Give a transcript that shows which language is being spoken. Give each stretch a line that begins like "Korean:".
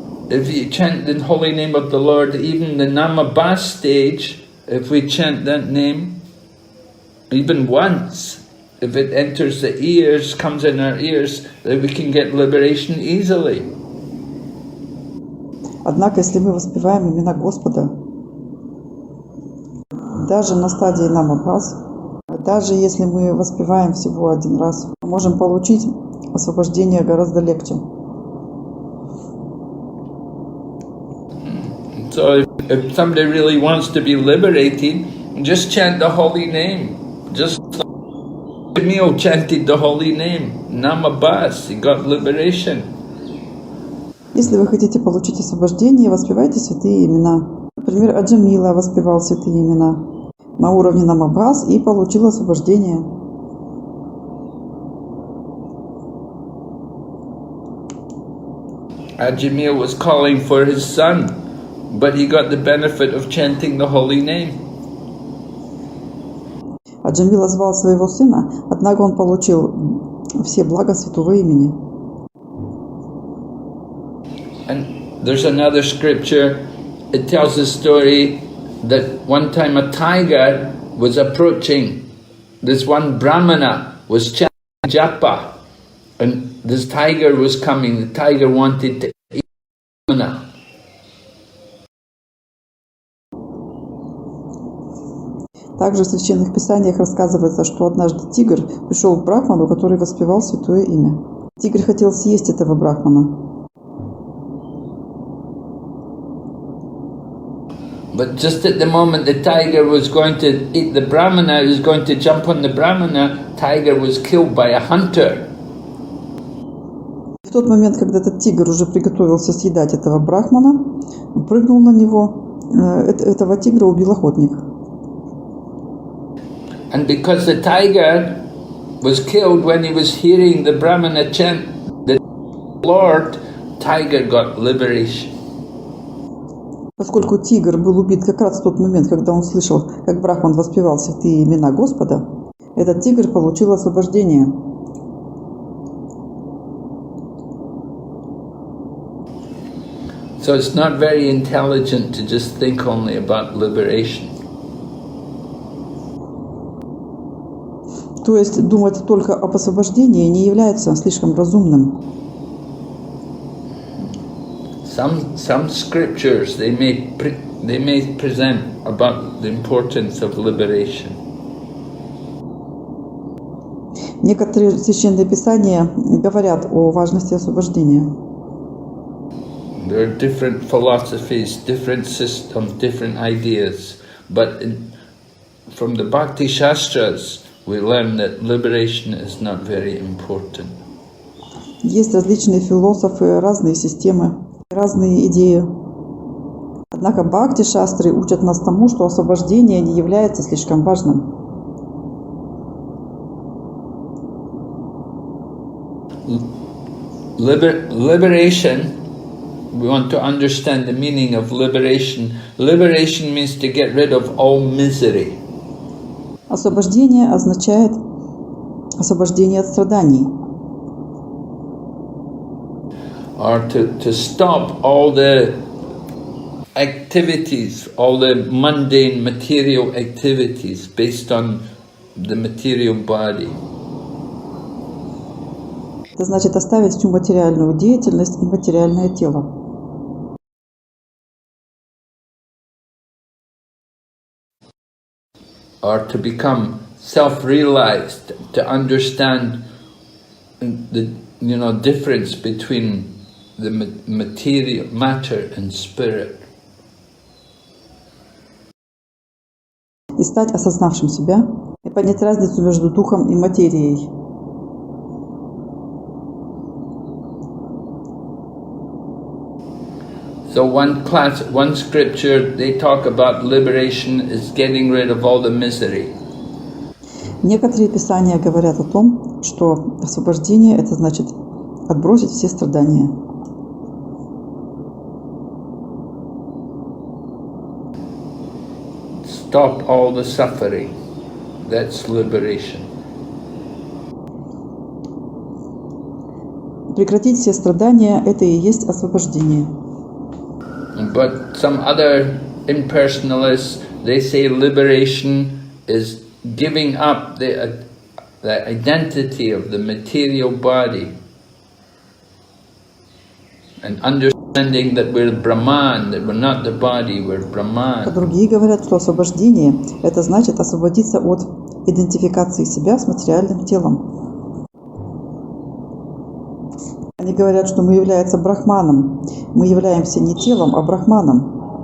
English: if you chant the holy name of the Lord, even the Namabas stage, if we chant that name, even once, if it enters the ears, comes in our ears, then we can get liberation easily.
Russian: Однако, если мы воспеваем имена Господа, даже на стадии намабас, даже если мы воспеваем всего один раз, мы можем получить освобождение гораздо легче.
English: So if somebody really wants to be liberated, just chant the holy name. Just like Emil chanted the holy name, Namabas, he got liberation.
Russian: Если вы хотите получить освобождение, воспевайте святые имена. Например, Аджамила воспевал святые имена на уровне намабас и получил освобождение.
English: Ajamil was calling for his son, but he got the benefit of chanting the holy name.
Russian: Аджамила звал своего сына, однако он получил все блага святого имени.
English: And there's another scripture, it tells the story that one time a tiger was approaching. This one Brahmana was chanting japa, and this tiger was coming. The tiger wanted to eat Brahmana.
Russian: Также в священных писаниях рассказывается, что однажды тигр пришел к брахману, который воспевал святое имя. Тигр хотел съесть этого брахмана.
English: But just at the moment the tiger was going to eat the Brahmana, he was going to jump on the Brahmana, tiger was killed by a hunter.
Russian: В тот момент, когда этот тигр уже приготовился съедать этого брахмана, прыгнул на него, этого тигра убил охотник.
English: And because the tiger was killed when he was hearing the Brahmana chant the Lord, tiger got liberation.
Russian: Поскольку тигр был убит как раз в тот момент, когда он слышал, как брахман воспевал святые имена Господа, этот тигр получил освобождение.
English: So it's not very intelligent to just think only about liberation.
Russian: То есть думать только об освобождении не является слишком разумным.
English: Some scriptures they may present about the importance of liberation.
Russian: Некоторые священные писания говорят о важности освобождения.
English: There are different philosophies, different systems, different ideas, but from the Bhakti Shastras we learn that liberation is not very important.
Russian: Есть различные философы, разные системы, разные идеи. Однако бхакти-шастры учат нас тому, что освобождение не является слишком важным.
English: Liberation, we want to understand the meaning of liberation. Liberation means to get rid of all misery.
Russian: Освобождение означает освобождение от страданий.
English: Or to stop all the activities, all the mundane material activities based on the material body.
Russian: Это значит оставить всю материальную деятельность и материальное тело.
English: Or to become self-realized, to understand the difference between the material matter and spirit.
Russian: И стать осознавшим себя, и понять разницу между духом и материей.
English: So one scripture, they talk about liberation is getting rid of all the misery.
Russian: Некоторые писания говорят о том, что освобождение – это значит отбросить все страдания.
English: Stop all the suffering. That's liberation.
Russian: Прекратить все страдания – это и есть освобождение.
English: But some other impersonalists, they say liberation is giving up the identity of the material body and understanding that we're Brahman, that we're not the body, we're Brahman.
Russian: А другие говорят, что освобождение – это значит освободиться от идентификации себя с материальным телом. Они говорят, что мы являемся брахманом. Мы являемся не телом, а брахманом.